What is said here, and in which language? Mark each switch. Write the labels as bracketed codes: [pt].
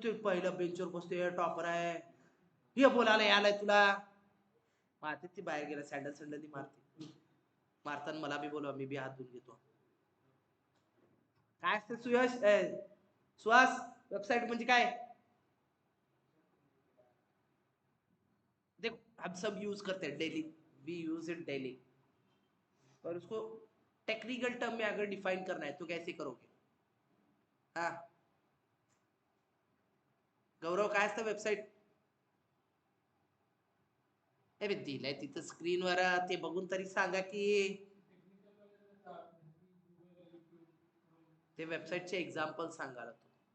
[mr] ते पहिल्या बेंचवर बसते, टॉपर आहे, हे बोलायला यायलाय तुला. मारते ती बाहेर गेला, सँडल सँडल मारते. मारताना मला बी बोलवा, मी बी हात धुवून घेतो. काय असते सुयश सुहास, वेबसाइट म्हणजे काय. [hi] देखो हम सब यूज करते हैं daily, [en] we use it daily, [hi] और उसको टेक्निकल टर्म में अगर डिफाइन करना है तो कैसे करोगे. [mr] हाँ गौरव, काय असतं वेबसाईट. हे दिलंय तिथं स्क्रीनवर, ते बघून तरी सांगा की. ते वेबसाईटचे एक्झाम्पल सांगायला तू.